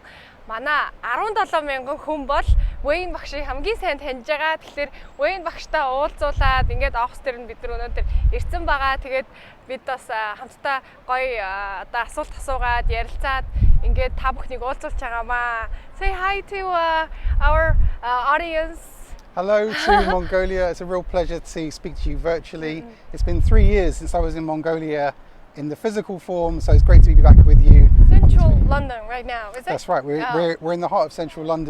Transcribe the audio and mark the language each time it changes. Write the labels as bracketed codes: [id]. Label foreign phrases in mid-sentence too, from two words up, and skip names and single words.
[mn] Манай 17 мянган хүн бол Wayne багшийг хамгийн сайн таньж байгаа. Тэгэхээр Wayne багштай уулзуулаад ингээд офис дээр нь бид нар өнөөдөр ирсэн байгаа. Тэгээд бид бас хамтдаа гоё одоо асуулт асуугаад ярилцаад ингээд та бүхнийг уулзуулж байгаамаа. [en] Say hi to our audience. Hello to Mongolia. It's a real pleasure to speak to you virtually. It's been 3 years since I was in Mongolia in the physical form, so it's great to be back with you. Central London right now, is it? That's right. We're in the heart of central London.